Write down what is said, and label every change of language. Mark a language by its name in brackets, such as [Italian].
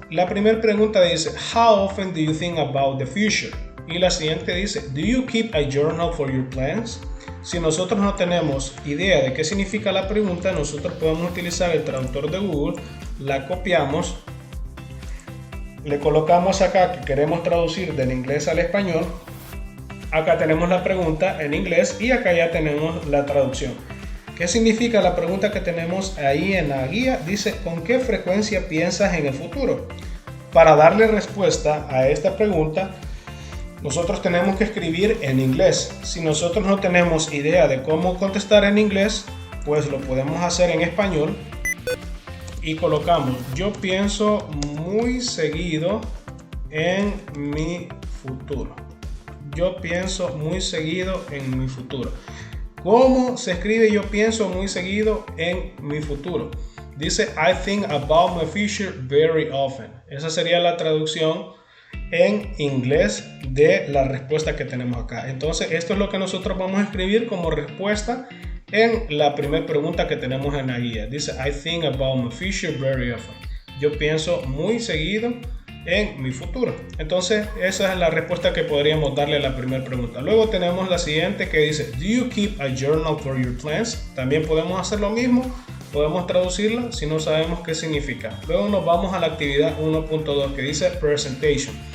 [Spanish] La primera pregunta dice, [English] how often do you think about the future? [Spanish] Y la siguiente dice, [English] do you keep a journal for your plans? [Spanish] Si nosotros no tenemos idea de qué significa la pregunta, nosotros podemos utilizar el traductor de Google, la copiamos, le colocamos acá que queremos traducir del inglés al español, acá tenemos la pregunta en inglés y acá ya tenemos la traducción. ¿Qué significa la pregunta que tenemos ahí en la guía? Dice, ¿con qué frecuencia piensas en el futuro? Para darle respuesta a esta pregunta, nosotros tenemos que escribir en inglés. Si nosotros no tenemos idea de cómo contestar en inglés, pues lo podemos hacer en español y colocamos, yo pienso muy seguido en mi futuro. Yo pienso muy seguido en mi futuro. ¿Cómo se escribe yo pienso muy seguido en mi futuro? [English] Dice, I think about my future very often. [Spanish] Esa sería la traducción en inglés de la respuesta que tenemos acá. Entonces, esto es lo que nosotros vamos a escribir como respuesta en la primera pregunta que tenemos en la guía. [English] Dice, I think about my future very often. [Spanish] Yo pienso muy seguido en mi futuro. Entonces, esa es la respuesta que podríamos darle a la primera pregunta. Luego tenemos la siguiente que dice, [English] do you keep a journal for your plans? [Spanish] También podemos hacer lo mismo. Podemos traducirla si no sabemos qué significa. Luego nos vamos a la actividad 1.2 que dice presentation.